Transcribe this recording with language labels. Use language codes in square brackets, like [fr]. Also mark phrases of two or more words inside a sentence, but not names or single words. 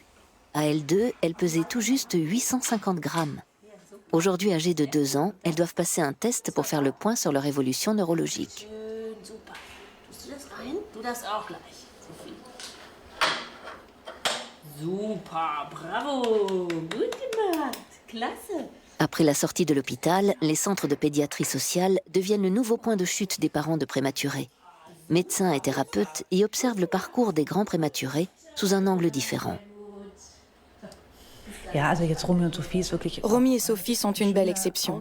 [fr] À elles deux, elles pesaient tout juste 850 grammes. Aujourd'hui âgées de 2 ans, elles doivent passer un test pour faire le point sur leur évolution neurologique. [de] Super, bravo, gut gemacht, klasse. [fr] Après la sortie de l'hôpital, les centres de pédiatrie sociale deviennent le nouveau point de chute des parents de prématurés. Médecins et thérapeutes y observent le parcours des grands prématurés sous un angle différent. Romy et Sophie sont une belle exception.